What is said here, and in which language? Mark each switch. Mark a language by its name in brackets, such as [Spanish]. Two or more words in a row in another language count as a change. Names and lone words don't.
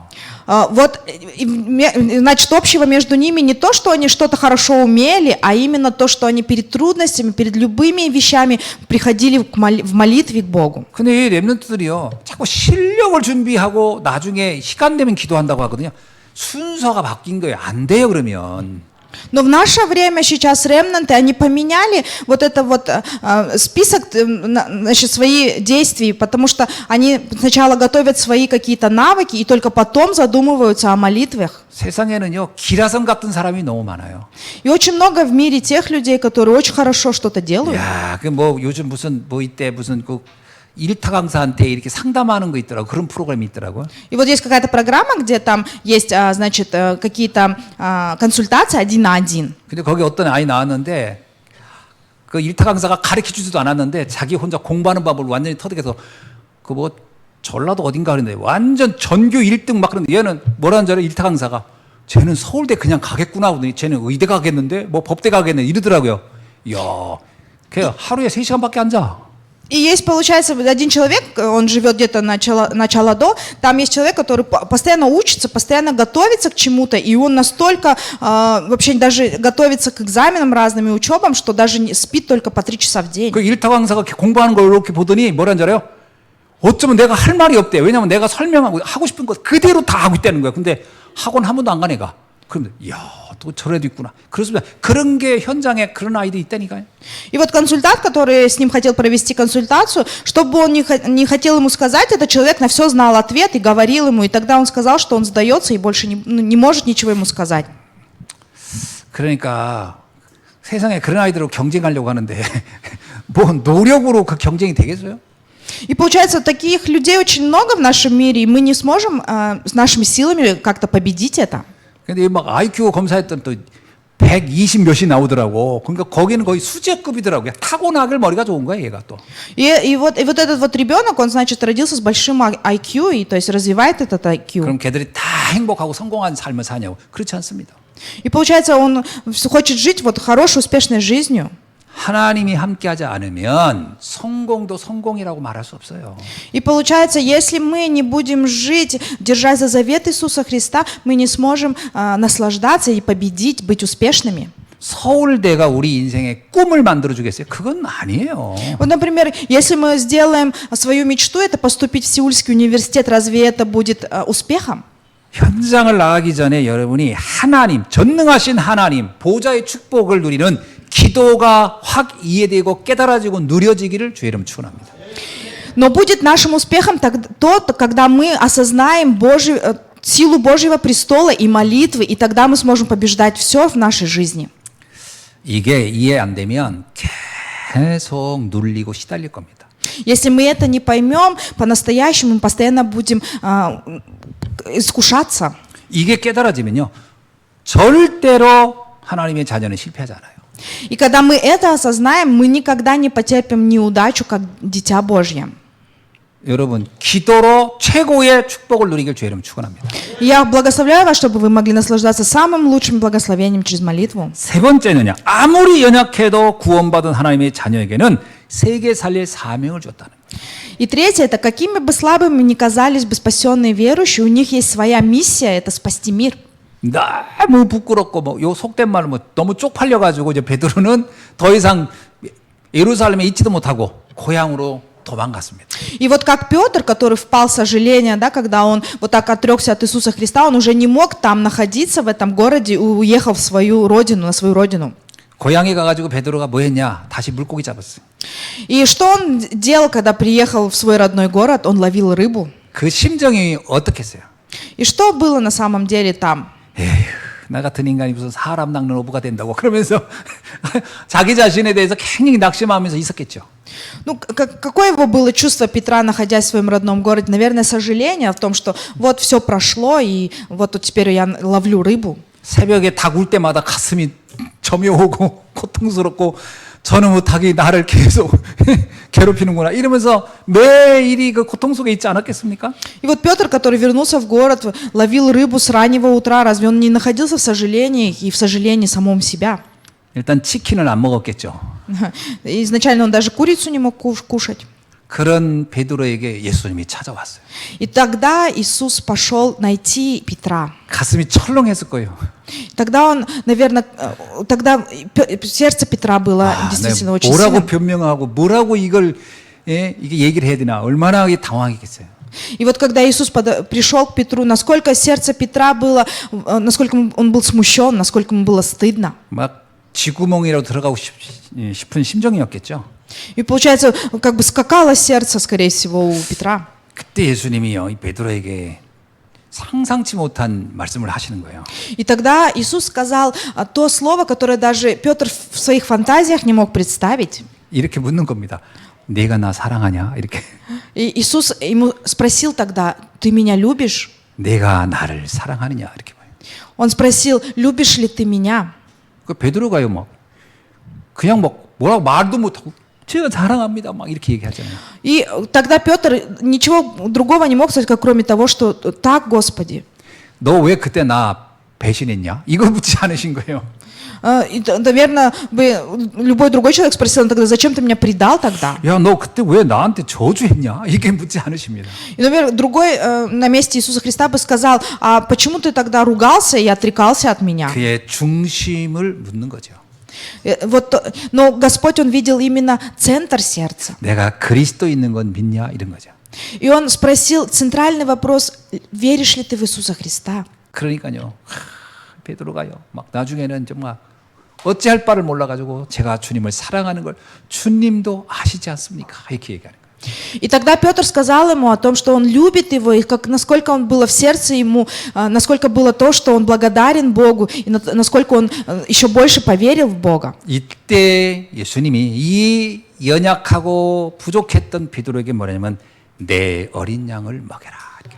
[Russian] Вот, значит, общего между ними не то, что они что-то хорошо умели, а именно то, что они перед трудностями, перед любыми вещами приходили в молитве к Богу. [Korean] 근데 이 렘넌트들이요, 자꾸 실력을 준비하고 나중에 시간 되면 기도한다고 하거든요. 순서가 바뀐 거예요. 안 돼요, 그러면. [Russian] Но в наше время сейчас ремнанты, они поменяли вот это вот список, значит, свои действий, потому что они сначала готовят свои какие-то навыки и только потом задумываются о молитвах. [Korean] 세상에는요, 기라성 같은 사람이 너무 많아요. [Russian] И очень много в мире тех людей, которые очень хорошо что-то делают. [Korean] 야, 그 뭐 요즘 무슨 뭐 이때 무슨 그 일타 강사한테 이렇게 상담하는 거 있더라고. 그런 프로그램이 있더라고요. [Russian] И вот есть какая-то программа, где там есть, значит, какие-то консультации один на один. [Korean] 근데 거기 어떤 아이 나왔는데 그 일타 강사가 가르쳐 주지도 않았는데 자기 혼자 공부하는 법을 완전히 터득해서 그 뭐 전라도 어딘가 그랬는데 완전 전교 1등 막 그러는데 얘는 뭐라는 줄 알아요? 일타 강사가 쟤는 서울대 그냥 가겠구나 하더니 쟤는 의대 가겠는데 뭐 법대 가겠네 이러더라고요. 이야, 걔 하루에 3시간밖에 앉아. [Russian] И есть, получается, один человек, он живет где-то на Чаладо, там есть человек, который постоянно учится, постоянно готовится к чему-то, и он настолько вообще даже готовится к экзаменам разным и учебам, что даже спит только по 3 часа в день. [Korean] 그 일타 강사가 공부하는 걸 이렇게 보더니 뭐라는 줄 알아요? 어쩌면 내가 할 말이 없대. 왜냐면 내가 설명하고 하고 싶은 것 그대로 다 하고 있다는 거야. 근데 학원 한 번도 안 간 애가. 그러면 이야, 또 저런 애도 있구나. 그렇습니다. 그런 게 현장에 그런 아이들이 있다니까요. [Russian] И вот консультант, который с ним хотел провести консультацию, что бы он не хотел ему сказать, этот человек на все знал ответ и говорил ему, и тогда он сказал, что он сдается и больше не может ничего ему сказать. [Korean] 그러니까 세상에 그런 아이들로 경쟁하려고 하는데 뭐 노력으로 그 경쟁이 되겠어요? [Russian] И получается, таких людей очень много в нашем мире, и мы не сможем с нашими силами как-то победить это. [Korean] 근데 막 IQ 검사했던 또 120 몇이 나오더라고. 그러니까 거기는 거의 수제급이더라고요. 타고나길 머리가 좋은 거야, 얘가 또. [Russian] И вот этот вот ребенок, он, значит, родился с большим IQ, и то есть развивает этот IQ. [Korean] 그럼 걔들이 다 행복하고 성공한 삶을 사냐고? 그렇지 않습니다. [Russian] И получается, он хочет жить вот хорошей, успешной жизнью. [Korean] 하나님이 함께하지 않으면 성공도 성공이라고 말할 수 없어요. [Russian] И получается, если мы не будем жить, держась за завет Иисуса Христа, мы не сможем наслаждаться и победить, быть успешными. [Korean] 서울대가 우리 인생의 꿈을 만들어 주겠어요? 그건 아니에요. [Russian] Вот, например, если мы сделаем свою мечту, это поступить в Сеульский университет, разве это будет успехом? [Korean] 현장을 나가기 전에 여러분이 하나님, 전능하신 하나님, 보좌의 축복을 누리는 기도가 확 이해되고 깨달아지고 누려지기를 주의 이름 축원합니다. [Russian] Но будет нашим успехом то, когда мы осознаем силу Божьего престола и молитвы, и тогда мы сможем побеждать все в нашей жизни. [Korean] 이게 이해 안 되면 계속 눌리고 시달릴 겁니다. [Russian] Если мы это не поймем, по-настоящему мы постоянно будем искушаться. [Korean] 이게 깨달아지면요, 절대로 하나님의 자녀는 실패하지 않아요. [Russian] И когда мы это осознаем, мы никогда не потерпим неудачу, как дитя Божье. [Korean] 여러분, 기도로 최고의 축복을 누리길 주의 이름 축원합니다. [Russian] И я благословляю вас, чтобы вы могли наслаждаться самым лучшим благословением через молитву. [Korean] 세 번째는요. 아무리 연약해도 구원받은 하나님의 자녀에게는 세계 살릴 사명을 줬다는 거예요. [Russian] И третье, это какими бы слабыми ни казались бы спасенные верующие, у них есть своя миссия, это спасти мир. [Korean] 너무 부끄럽고 뭐 요 속된 말로 뭐 너무 쪽팔려 가지고 이제 베드로는 더 이상 예루살렘에 있지도 못하고 고향으로 도망갔습니다. [Russian] И вот как Петр, который впал в сожаление, да, когда он вот так отрекся от Иисуса Христа, он уже не мог там находиться, в этом городе, и уехал в свою родину, на свою родину. [Korean] 고향에 가가지고 베드로가 뭐 했냐? 다시 물고기 잡았어요. [Russian] И что он делал, когда приехал в свой родной город? Он ловил рыбу. [Korean] 그 심정이 어떻겠어요? [Russian] И что было на самом деле там? [Korean] 에휴, 나 같은 인간이 무슨 사람 낚는 어부가 된다고 그러면서 자기 자신에 대해서 굉장히 낙심하면서 있었겠죠. [Russian] Ну, какое его было чувство Петра, находясь в своем родном городе? Наверное, сожаление в том, что вот все прошло, и вот тут теперь я ловлю рыбу. [Korean] 새벽에 닭 울 때마다 가슴이 점여오고 고통스럽고 저는 못하기 나를 계속 괴롭히는구나 이러면서 매일이 그 고통 속에 있지 않았겠습니까? [Russian] И вот Петр, который вернулся в город, ловил рыбу с раннего утра, разве он не находился в сожалении и в сожалении самом себя? [Korean] 일단 치킨을 안 먹었겠죠. [Russian] Изначально он даже курицу не мог кушать. [Korean] 그런 베드로에게 예수님이 찾아왔어요. [Russian] И тогда Иисус пошел найти Петра. [Korean] 가슴이 철렁했을 거예요. [Russian] Тогда он, наверное, тогда сердце Петра было действительно очень [Korean] 뭐라고 [Russian] сильным. [Korean] 변명하고 뭐라고 이걸 이게 얘기를 해야 되나 얼마나 당황했겠어요. [Russian] И вот когда Иисус пришел к Петру, насколько сердце Петра было, насколько он был смущен, насколько ему было стыдно. [Korean] 막 쥐구멍이라도 들어가고 싶은 심정이었겠죠. [Russian] И получается, как бы скакало сердце, скорее всего, у Петра. [Korean] 그때 예수님이요 이 베드로에게 상상치 못한 말씀을 하시는 거예요. [Russian] И тогда Иисус сказал то слово, которое даже Петр в своих фантазиях не мог представить. [Korean] 이렇게 묻는 겁니다. 내가 나 사랑하냐? 이렇게. [Russian] И Иисус ему спросил тогда: ты меня любишь? [Korean] 내가 나를 사랑하느냐? 이렇게 봐요. [Russian] Он спросил: любишь ли ты меня? [Korean] 그 베드로가요 뭐 그냥 뭐 뭐라고 말도 못하고 제가 사랑합니다 막 이렇게 얘기하잖아요. [Russian] И тогда Петр ничего другого не мог сказать, как кроме того, что так, Господи. [Korean] 너 왜 그때 나 배신했냐? 이걸 묻지 않으신 거예요. [Russian] И, наверное, бы любой другой человек спросил тогда: зачем ты меня предал тогда? [Korean] 야, 너 그때 왜 나한테 저주했냐? 이렇게 묻지 않으십니다. [Russian] И, наверное, другой на месте Иисуса Христа бы сказал: а почему ты тогда ругался и отрекался от меня? [Korean] 그의 중심을 묻는 거죠. [Russian] Вот, но Господь, Он видел именно центр сердца. [Korean] 내가 그리스도 있는 건 믿냐? 이런 거죠. [Russian] И Он спросил центральный вопрос: веришь ли ты в Иисуса Христа? [Korean] 그러니까요. 베드로가요. 막 나중에는 정말 어찌할 바를 몰라가지고 제가 주님을 사랑하는 걸 주님도 아시지 않습니까? 이렇게 얘기하는 거예요. [Russian] И тогда Петр сказал ему о том, что он любит его, и как, насколько он было в сердце ему, насколько было то, что он благодарен Богу, и насколько он еще больше поверил в Бога. [Korean] 이때 예수님이 이 연약하고 부족했던 베드로에게 뭐냐면 내 어린 양을 먹여라.